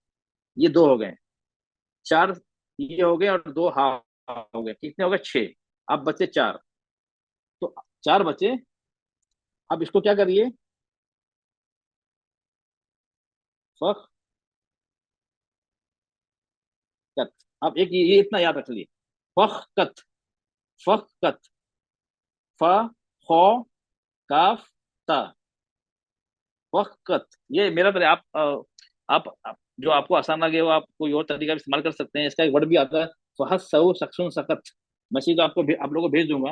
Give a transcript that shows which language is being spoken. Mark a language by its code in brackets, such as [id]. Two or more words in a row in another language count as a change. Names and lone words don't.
[hi] ये दो हो गए, चार ये हो गए, और दो हा हो गए, कितने हो गए, छह। अब बचे चार, तो चार बचे। अब इसको क्या करिए, फक कत। अब एक ये इतना याद रख लिए, फक कत, फक कत, फ, खो, काफ, ता, वक़्त। ये मेरा तरह, आप जो आपको आसान लगे वो आप कोई और तरीका भी इस्तेमाल कर सकते हैं। इसका एक वर्ड भी आता है, फहस सऊ सकसुन सकत, मैं सीधा आपको आप लोगों को भेज दूंगा।